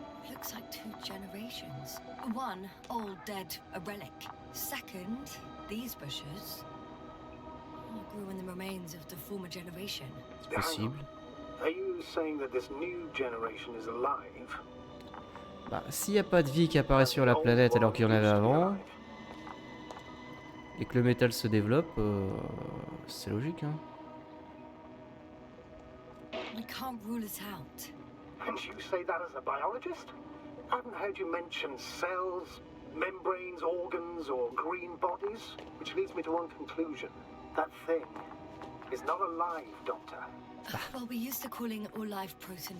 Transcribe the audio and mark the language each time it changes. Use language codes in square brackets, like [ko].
[en] looks like two generations. One, old, dead, a relic. Second, these bushes grew in the remains of the former generation. [fr] C'est possible. [en] Are you saying that this new generation is alive? [fr] Bah, s'il n'y a pas de vie qui apparaît sur la planète alors qu'il y en avait avant, et que le métal se développe, c'est logique, hein. [en] We can't rule it out. And you say that as a biologist? I haven't heard you mention cells, membranes, organs, or green bodies, which leads me to one conclusion. That thing is not alive, Doctor. Well, we used to calling it all life proteinaceous.